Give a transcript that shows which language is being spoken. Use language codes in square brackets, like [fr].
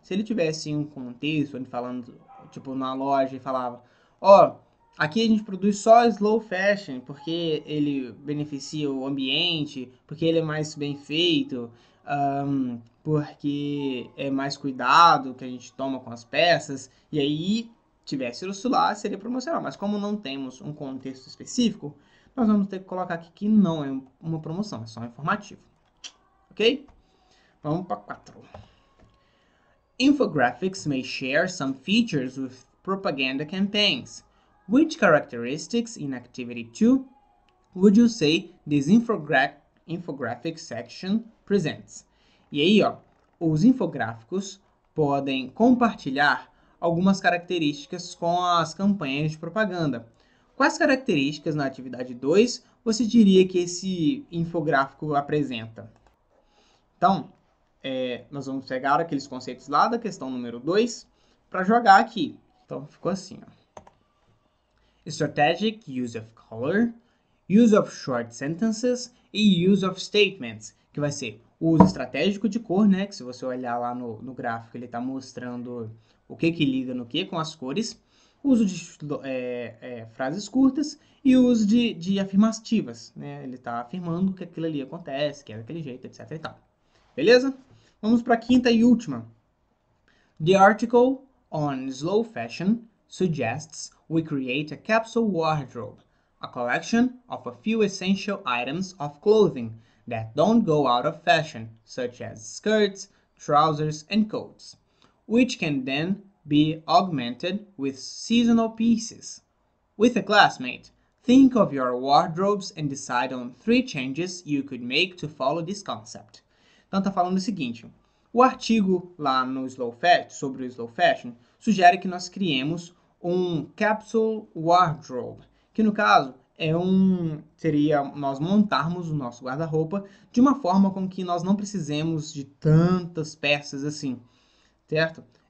[pt] Se ele tivesse um contexto, ele falando, tipo, na loja e falava, aqui a gente produz só slow fashion, porque ele beneficia o ambiente, porque ele é mais bem feito, porque é mais cuidado que a gente toma com as peças, e aí tivesse isso lá, seria promocional. Mas como não temos um contexto específico, nós vamos ter que colocar aqui que não é uma promoção, é só um informativo. Ok? Vamos para 4. [en] Infographics may share some features with propaganda campaigns. Which characteristics in activity 2 would you say these infographic section presents. [pt] E aí, ó, os infográficos podem compartilhar algumas características com as campanhas de propaganda. Quais características na atividade 2 você diria que esse infográfico apresenta? Então, nós vamos pegar aqueles conceitos lá da questão número 2 para jogar aqui. Então, ficou assim, ó. [en] Strategic use of color, use of short sentences e use of statements, [pt] que vai ser o uso estratégico de cor, né? Que se você olhar lá no gráfico, ele está mostrando o que liga no que com as cores. O uso de frases curtas e o uso de afirmativas, né? Ele está afirmando que aquilo ali acontece, que é daquele jeito, etc e tal. Beleza? Vamos para a quinta e última. [en] The article on slow fashion suggests we create a capsule wardrobe, a collection of a few essential items of clothing that don't go out of fashion, such as skirts, trousers, and coats, which can then be augmented with seasonal pieces. With a classmate, think of your wardrobes and decide on 3 changes you could make to follow this concept. [pt] Então tá falando o seguinte, o artigo lá no Slow Fashion, sobre o Slow Fashion, sugere que nós criemos um Capsule Wardrobe, que no caso seria nós montarmos o nosso guarda-roupa de uma forma com que nós não precisemos de tantas peças assim, certo?